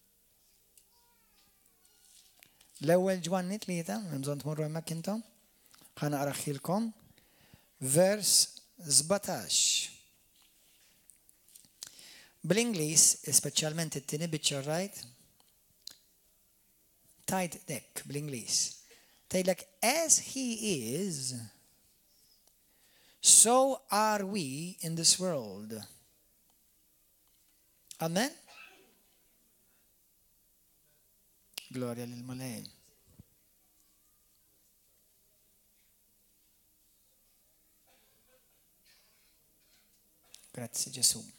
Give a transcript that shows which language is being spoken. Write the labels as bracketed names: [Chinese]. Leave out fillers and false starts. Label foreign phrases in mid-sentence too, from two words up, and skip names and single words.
[Maltese] L-ewwel Ġwanni 3, m'hemm bżonn tmorru hemmhekk intom. Ħanaqraħilkom. Vers 17. Bl-Ingliż, speċjalment it-tieni biċċa rajt, tajt dek bl-Ingliż. [English] Tgħidlek as he is, so are we in this world. [Maltese] Amen? Gloria lil Mulej. Grazzi Ġesu.